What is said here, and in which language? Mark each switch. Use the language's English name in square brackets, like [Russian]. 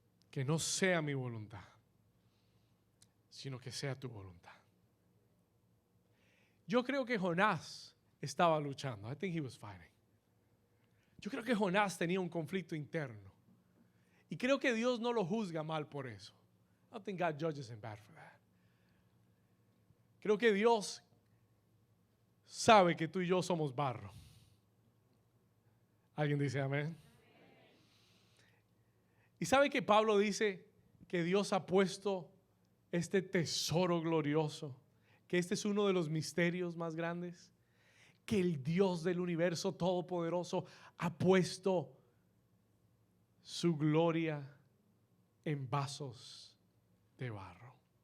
[Spanish] Que no sea mi voluntad, sino que sea tu voluntad. Yo creo que Jonás estaba luchando. [English] I think he was fighting. [Spanish] Yo creo que Jonás tenía un conflicto interno. Y creo que Dios no lo juzga mal por eso. [English] I don't think God judges him bad for that. [Spanish] Creo que Dios sabe que tú y yo somos barro. ¿Alguien dice amén? Y sabe que Pablo dice que Dios ha puesto este tesoro glorioso, que este es uno de los misterios más grandes, que el Dios del universo todopoderoso ha puesto su gloria en vasos de barro.